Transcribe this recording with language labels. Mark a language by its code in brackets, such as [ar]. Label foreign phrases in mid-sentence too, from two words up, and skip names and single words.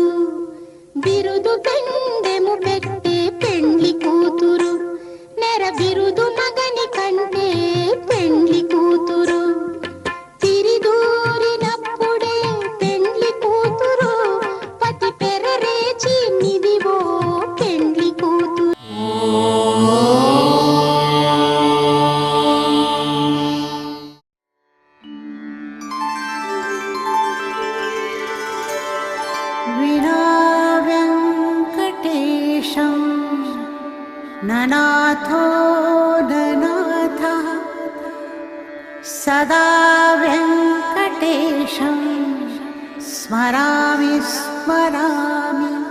[te] బిరుదు పెండెము పెట్టే పెండ్లి కూతురు, నెర బిరుదు మగని కంటే పెండ్లి కూతురు. తిరిదూరినప్పుడే పెండ్లి కూతురు, పతి పెరరేచి నిదివో పెండ్లి కూతురు. [sa] विना वेङ्कटेशं ननाथो ननाथः, सदा वेङ्कटेशं स्मरामि स्मरामि.